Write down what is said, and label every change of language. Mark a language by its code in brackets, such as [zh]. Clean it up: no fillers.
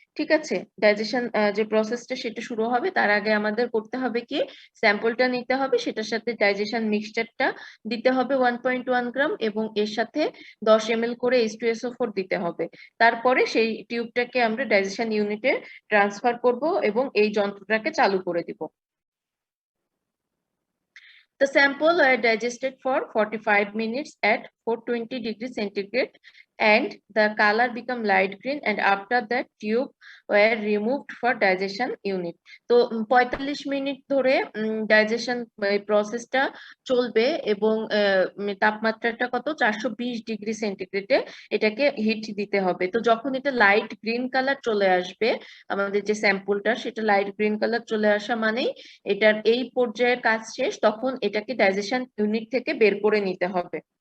[bn] ঠিক আছে, ডাইজেশন যে প্রসেসটা সেটা শুরু হবে, তার আগে আমাদের করতে হবে কি, স্যাম্পলটা নিতে হবে, সেটার সাথে ডাইজেশন মিক্সচারটা দিতে হবে 1.1 গ্রাম, এবং এর সাথে 10 ml করে H2SO4 দিতে হবে। তারপরে সেই টিউবটাকে আমরা ডাইজেশন ইউনিটে ট্রান্সফার করব এবং এই যন্ত্রটাকে চালু করে দিব। [en] The sample were digested for 45 minutes at 420 degrees centigrade, and the color become light green, and after that tube were removed for digestion unit. [bn] তো 45 মিনিট ধরে ডাইজেশন প্রসেসটা চলবে, এবং তাপমাত্রাটা কত 420 ডিগ্রি সেন্টিগ্রেডে এটাকে হিট দিতে হবে। তো যখন এটা লাইট গ্রিন কালার চলে আসবে, আমাদের যে স্যাম্পলটা সেটা লাইট গ্রিন কালার চলে আসা মানেই এটার এই পর্যায়ের কাজ শেষ, তখন এটাকে ডাইজেশন ইউনিট থেকে বের করে নিতে হবে।